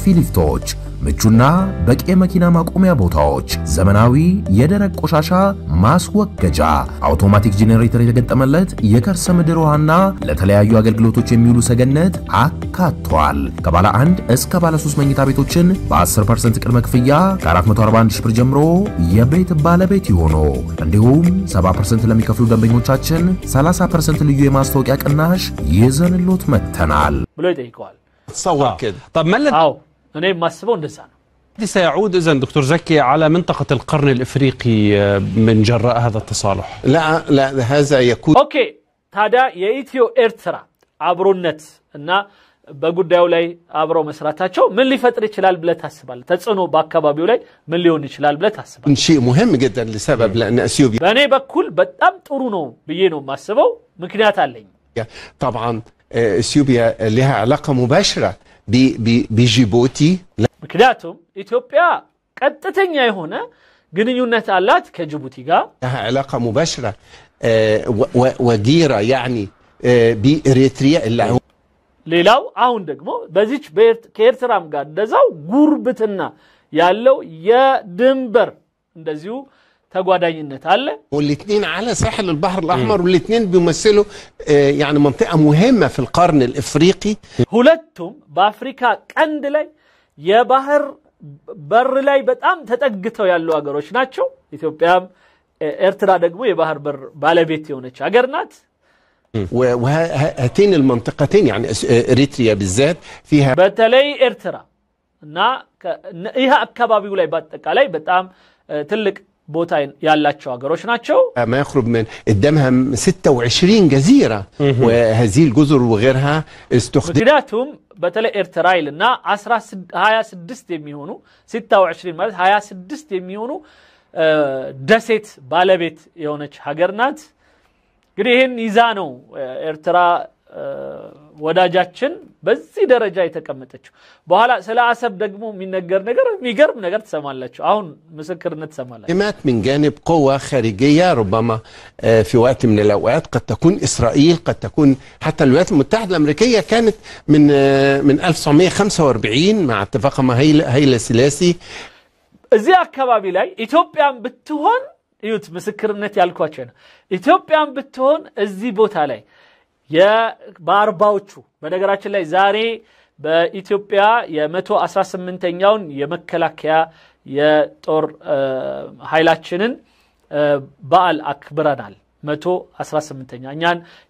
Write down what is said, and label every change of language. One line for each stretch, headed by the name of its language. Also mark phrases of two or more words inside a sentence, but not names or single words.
Amharic: ሊፍቶች ምቹና በቂ መኪና ማቆሚያ ቦታዎች ዘመናዊ የደረቅ ቆሻሻ ማስወገጃ አውቶማቲክ ጄኔሬተር የተገጠመለት የከርሰ ምድር ውሃና ለተለያዩ አገልግሎቶች የሚውሉ ሰገነት አካቷል ከባለ 1 እስከ ባለ 3 መኝታ ቤቶችን በ10% ቅድመ ክፍያ ከ441 ሺህ ብር ጀምሮ የቤት ባለቤት ይሆኑ እንዲሁም 70% ለሚከፍሉ ደንበኞቻችን 30% ልዩ የማስታወቂያ ቅናሽ ይዘንሎት መተናል ብሎ ይጠይቀዋል
Arabic: تصور كده طب ما
Amharic: አዎ እኔ ማስበው እንደዛ ነው
Arabic: سيعود إذن دكتور زكي على منطقة القرن الإفريقي من جراء هذا التصالح لا هذا يكون
Amharic: ኦኬ ታዲያ የኢትዮ ኤርትራ አብሮነት እና በጉዳዩ ላይ አብረው መስራታቸው ምን ሊፈጥር ይችላል ብለ ታስባለህ ተጽዕኖ በአካባቢው ላይ ምን ሊሆን ይችላል ብለ ታስባለህ
Arabic: شيء مهم جدا لسبب لأن اثيوبيا
Amharic: በእኔ በኩል በጣም ጥሩ ነው ብዬ ነው ማስበው ምክንያት አለኝ
Arabic: طبعا اثيوبيا لها علاقة مباشرة بجيبوتي
Amharic: ምክንያቱም ኢትዮጵያ ቀጥተኛ የሆነ ግንኙነት አላት ከጅቡቲ ጋር
Arabic: لها علاقة مباشرة وجيرة يعني بإريتريا اللي
Amharic: ሌላው አሁን ደግሞ በዚች ከኤርትራም ጋር እንደዛው ጉርብትና ያለው የድንበር እንደዚሁ ተጓዳኝነት አለ
Arabic: والاثنين على ساحل البحر الأحمر والاثنين بيمثلوا يعني منطقة مهمة في القرن الإفريقي
Amharic: ሁለቱም በአፍሪካ ቀንድ ላይ የባህር በር ላይ በጣም ተጠግተው ያሉ ሀገሮች ናቸው ኢትዮጵያም ኤርትራ ደግሞ የባህር በር ባለቤት የሆነች ሀገር ናት
Arabic: وهاتين المنطقتين يعني إريتريا بالذات فيها
Amharic: በተለይ ኤርትራ እና ይሄ አካባቢው ላይ በአጠቃላይ በጣም ትልቅ ቦታ ያላቸው ሀገሮች ናቸው
Arabic: ما يقرب من قدامها 26 جزيرة وهذه الجزر وغيرها
Amharic: ምክንያቱም በተለይ ኤርትራ ይልና 26 የሚሆኑ 26 ማለት 26 የሚሆኑ ደሴት ባለቤት የሆነች ሀገር ናት እንግዲህ ይሄን ይዛ ነው ኤርትራ ወዳጃችን በዚህ ደረጃ የተቀመጠችው በኋላ ስለ አሰብ ደግሞ የሚነገር ነገር የሚገርም ነገር ተሰማላችሁ አሁን ምስክርነት ተሰማላችሁ
Arabic: كلمات من جانب قوة خارجية ربما في وقت من الأوقات قد تكون إسرائيل قد تكون حتى الولايات المتحدة الأمريكية كانت من 1945 مع اتفاقها مع هيلا سلاسي
Amharic: እዚህ አካባቢ ላይ ኢትዮጵያን ብትሆን እዩት ምስክርነት ያልኳቸው ነው ኢትዮጵያን ብትሆን እዚህ ቦታ ላይ የባርባዎቹ በነገራችን ላይ ዛሬ በኢትዮጵያ የ118ኛውን የመከላከያ የጦር ኃይላችንን በዓል አክብረናል 118ኛ እኛን